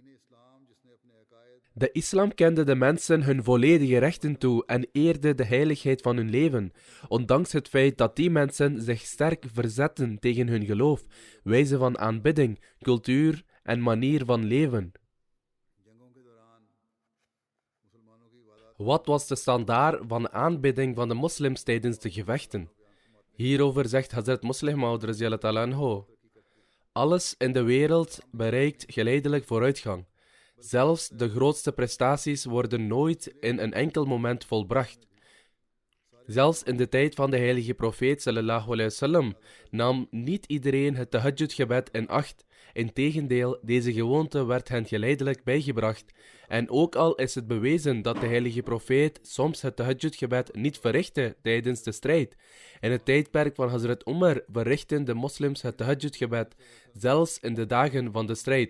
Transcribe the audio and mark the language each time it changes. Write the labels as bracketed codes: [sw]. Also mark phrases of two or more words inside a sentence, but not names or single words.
[nl] De islam kende de mensen hun volledige rechten toe en eerde de heiligheid van hun leven, ondanks het feit dat die mensen zich sterk verzetten tegen hun geloof, wijze van aanbidding, cultuur en manier van leven. Wat was de standaard van aanbidding van de moslims tijdens de gevechten? Hierover zegt Hazrat Muslih Maud [ar] رضي الله تعالى عنه: [nl] alles in de wereld bereikt geleidelijk vooruitgang. Zelfs de grootste prestaties worden nooit in een enkel moment volbracht. Zelfs in de tijd van de heilige profeet [ar] صلى الله عليه وسلم [nl] nam niet iedereen het tahajjud-gebed in acht. Integendeel, deze gewoonte werd hen geleidelijk bijgebracht. En ook al is het bewezen dat de heilige profeet soms het tahajjud-gebed niet verrichtte tijdens de strijd. In het tijdperk van Hazrat Umar verrichten de moslims het tahajjud-gebed, zelfs in de dagen van de strijd.